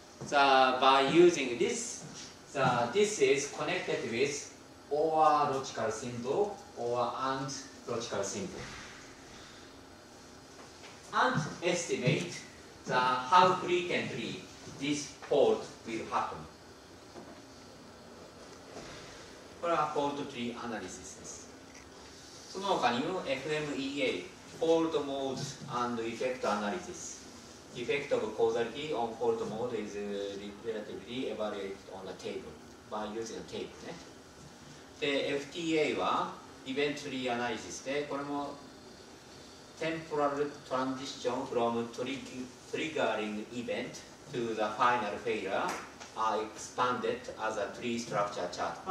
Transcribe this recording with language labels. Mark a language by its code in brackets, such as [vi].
[en] By using this, this is connected with or logical symbol or and logical symbol, and estimate how frequently this fault will happen. [ja] これはフォールトトリーアナリシスです。その他にも [en] FMEA, Fault Mode and Effect Analysis. Effect of causality on fault mode is relatively evaluated on the table by using a table ね。で、FTA は Event Tree Analysis で、 [ja] これも [en] Temporal Transition from Triggering Event to the Final Failure are expanded as a tree structure chart.